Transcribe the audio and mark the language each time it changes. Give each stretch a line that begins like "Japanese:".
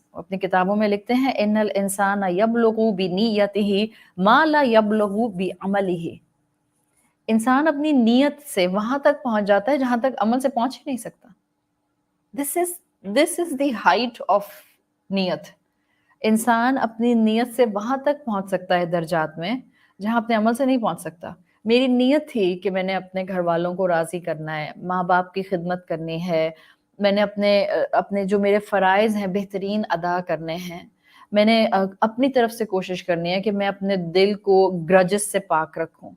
Arabic: اپنی کتابوں میں لکھتے ہیں ان الانسان یبلغ بنیتہ ما لا یبلغ بعملہ.
Urdu: انسان اپنی نیت سے وہاں تک پہنچ جاتا ہے جہاں تک عمل سے پہنچ ہی نہیں سکتا.
English: This is the height of نیت.
Urdu: انسان اپنی نیت سے وہاں تک پہنچ سکتا ہے درجات میں جہاں اپنے عمل سے نہیں پہنچ سکتا. میری نیت تھی کہ میں نے اپنے گھر والوں کو راضی کرنا ہے، ماں باپ کی خدمت کرنی ہے، میں نے اپنے جو میرے فرائض ہیں بہترین ادا کرنے ہیں، میں نے اپنی طرف سے کوشش کرنی ہے کہ میں اپنے دل کو گرجز سے پاک رکھوں.